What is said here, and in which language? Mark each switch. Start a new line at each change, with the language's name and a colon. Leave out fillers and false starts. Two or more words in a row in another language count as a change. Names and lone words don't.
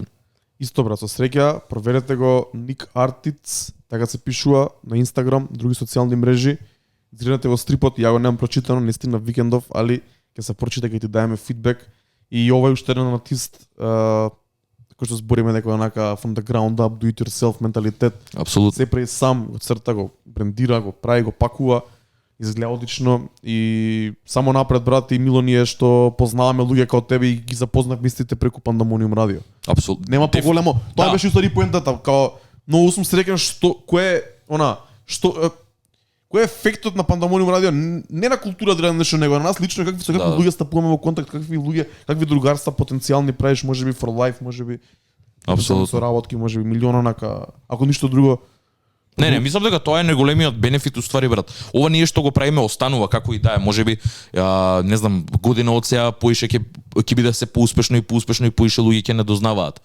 Macedonian: Исто брат, со среќа, проверете го Ник Артиц, така се пишува на Инстаграм, други социјални мрежи. Зринете во стрипот, ја го немам прочитано, наистина викендов, али ќе се прочита, ќе ти даеме фидбек. И ова е уште еден артист кој што збориме дека онака
English: from the ground up, do it yourself
Macedonian: менталитет. Апсолутно. Се прави сам, го црта, го брендира, го прави, го пакува. изгледа одлично и само напред брат и мило ни е што познаваме луѓе како тебе и ги запознавме истите преку Пандамониум радио. Апсолутно. Нема поголемо. Тоа беше устари поентата, као многу сум среќен што кој е ефектот на Пандамониум радио, не на култура да нешто него, на нас лично какви со какви луѓе стапуваме во контакт, какви другарства потенцијални правиш, можеби
English: for life,
Macedonian: можеби апсолутно со работки, можеби милиона ако ништо друго. Не, мислам дека тоа е најголемиот бенефит уствари брат. Ова ние што го правиме останува како и да е, можеби не знам, година од сега поише ќе биде се поуспешно и поише луѓе ќе не дознаваат.